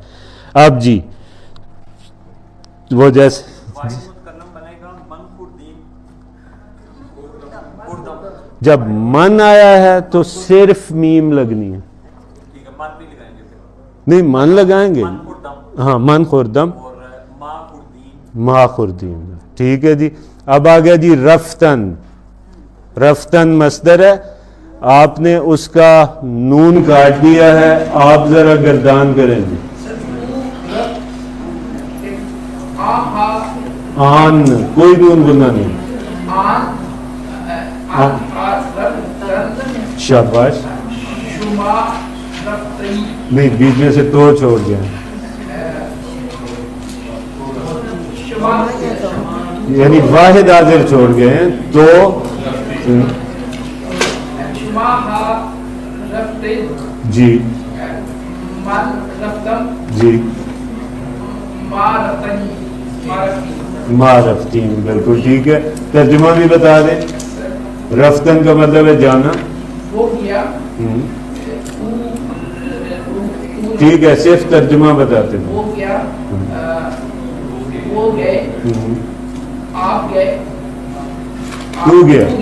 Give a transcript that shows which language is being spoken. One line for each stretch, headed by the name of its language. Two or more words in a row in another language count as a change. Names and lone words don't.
Urdu: اب جی وہ جیسے جب من آیا ہے تو صرف میم لگنی ہے, نہیں من لگائیں گے, ہاں
Persian: من خوردم ما خوردین,
Urdu: ٹھیک ہے جی. اب آ گیا جی رفتن. رفتن مصدر ہے, آپ نے اس کا نون کاٹ دیا ہے, آپ ذرا گردان کریں گے. آن کوئی نون گنا نہیں, شاباش, نہیں بیچ میں سے تو چھوڑ گیا, یعنی واحد حاضر چھوڑ گئے ہیں تو جی جی
Persian: ما رفتین,
Urdu: بالکل ٹھیک ہے. ترجمہ بھی بتا دیں. رفتن کا مطلب ہے جانا, ٹھیک ہے, صرف ترجمہ بتاتے ہیں. تو گیا